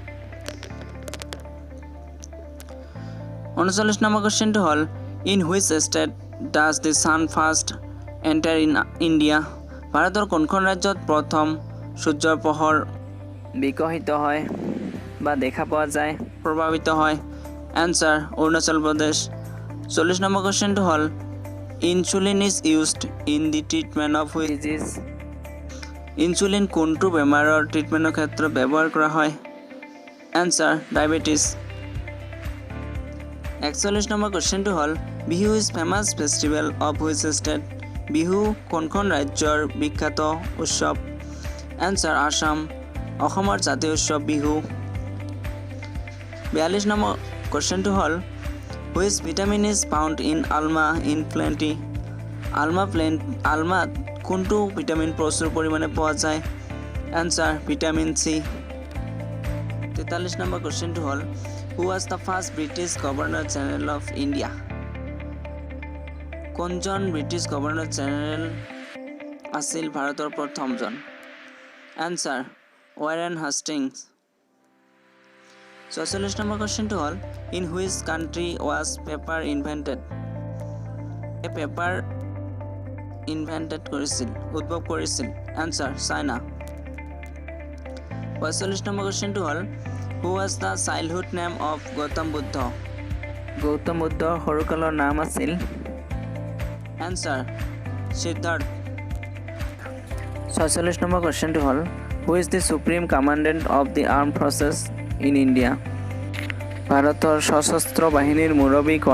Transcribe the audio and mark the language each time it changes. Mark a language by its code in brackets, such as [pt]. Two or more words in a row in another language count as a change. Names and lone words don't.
[en] 39 [as] নম্বৰ কুৱেশ্যনটো হ'ল [en] In which state does the sun first enter in India? [as] ভাৰতৰ কোনখন ৰাজ্যত প্ৰথম সূৰ্যৰ পোহৰ বিকশিত হয় বা দেখা পোৱা যায়, প্ৰভাৱিত হয়? [en] Answer Arunachal Pradesh. 40 [as] নম্বৰ কুৱেশ্যনটো হ'ল [en] Insulin is used in the treatment of which disease? [as] ইনচুলিন কোনটো বেমাৰৰ ট্ৰিটমেণ্টৰ ক্ষেত্ৰত ব্যৱহাৰ কৰা হয়? [en] Answer diabetes. 41 [as] নম্বৰ কুৱেশ্যনটো হ'ল [en] Bihu is famous festival of which state? [as] বিহু কোনখন ৰাজ্যৰ বিখ্যাত উৎসৱ? আনসাৰ আসাম, অসমৰ জাতীয় উৎসৱ বিহু। [en] 42 [as] নম্বৰ কুৱেশ্যনটো হ'ল [en] Which vitamin is found in Amla in plenty? [as] আলমাত কোনটো ভিটামিন প্ৰচুৰ পৰিমাণে পোৱা যায়? [en] Answer vitamin C. 43 [as] নম্বৰ কুৱেশ্যনটো হ'ল [en] Who was the first British Governor General of India? [as] কোনজন [en] British Governor General [as] আছিল ভাৰতৰ প্ৰথমজন? [en] Answer Warren Hastings. ৪৬ [as] নম্বৰ কোৱেশ্চনটো হ'ল [en] In which country was paper invented? [as] এই [en] paper invented [as] কৰিছিল, উদ্ভৱ কৰিছিল। [en] Answer China. ৪৫ [as] নম্বৰ কোৱেশ্চনটো হ'ল [en] Who was the childhood name of Gautam Buddha? [as] গৌতম বুদ্ধৰ সৰুকালৰ নাম আছিল এনসাৰ সিদ্ধাৰ্থ। [en] ৪৬ [as] নম্বৰ কোৱেশ্চনটো হ'ল [en] Who is the supreme commandant of the arm forces in India? [as] ভাৰতৰ সশস্ত্ৰ বাহিনীৰ মুৰব্বী কোন?